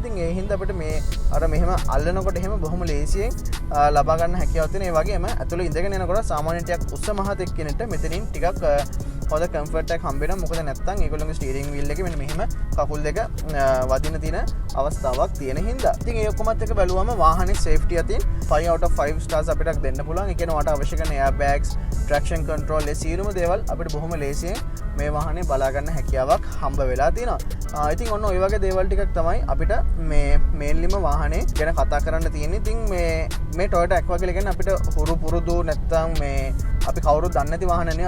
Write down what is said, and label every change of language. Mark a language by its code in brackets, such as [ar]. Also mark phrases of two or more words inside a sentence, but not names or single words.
[si] ඉතින් ඒ හින්දා අපිට මේ අර මෙහෙම අල්ලනකොට එහෙම බොහොම ලේසියෙන් ලබා ගන්න හැකියාවක් තියෙනවා. ඒ වගේම ඇතුළේ ඉඳගෙන එනකොට සාමාන්‍යයෙන් ටිකක් උස්ස මහත් එක්කෙනෙක්ට මෙතනින් ටිකක් හොඳ කම්ෆර්ට් එකක් හම්බ වෙනවා. මොකද නැත්තම් ඒගොල්ලෝගේ [en] steering wheel [si] එකේ මෙන්න මෙහෙම කකුල් දෙක වදින තියෙන අවස්ථාවක් තියෙන හින්දා. ඉතින් ඒ ඔක්කොමත් එක බැලුවම වාහනේ සේෆ්ටි අතින් [en] 5 out of 5 stars [si] අපිට දෙන්න පුළුවන්. ඒ කියන්නේ වට අවශ්‍ය කරන [en] air bags, traction control [si] ඒ සියලුම දේවල් අපිට බොහොම ලේසියෙන් මේ වාහනේ බලා ගන්න හැකියාවක් හම්බ වෙලා තියෙනවා. ඉතින් ඔන්න ඔය වගේ දේවල් ටිකක් තමයි අපිට මේ මේන්ලිම වාහනේ ගැන කතා කරන්න තියෙන්නේ. ඉතින් මේ Toyota Aqua කියලා කියන්නේ අපිට හුරු පුරුදු නැත්තම් මේ අපි කවුරුත් දන්නේ නැති වාහන නෙවෙයි.